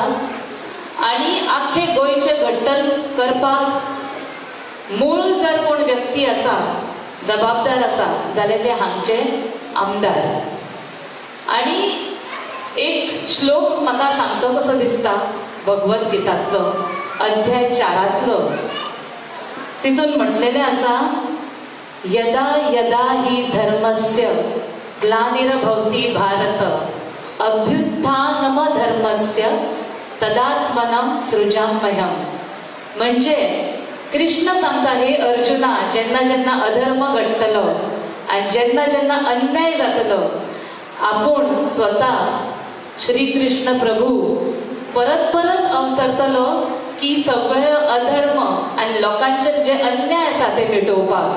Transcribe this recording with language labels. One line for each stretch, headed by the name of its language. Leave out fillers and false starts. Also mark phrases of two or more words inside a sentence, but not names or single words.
Konkani: आनी आख्खे गोंयचे घट्टल करपाक मूळ जर कोण व्यक्ती आसा, जबाबदार आसा, जाल्यार ते हांगचे आमदार. आनी एक श्लोक म्हाका सांगचो कसो दिसता भगवत गीतांतलो, अध्याय 4 तितून म्हटलेलें आसा,
Sanskrit: यदा यदा हि धर्मस्य ग्लानिर्भवति भारत अभ्युत्थानम धर्मस्य तदात्मनं सृजाम्यहम्.
Konkani: म्हणजे कृष्ण सांगता, हे अर्जुना, जेन्ना जेन्ना अधर्म घडटलो आनी जेन्ना जेन्ना अन्याय जातलो, आपूण स्वता श्री कृष्ण प्रभू परत परत अवतरतलो की सगळे अधर्म आनी लोकांचेर जे अन्याय आसा ते मिटोवपाक.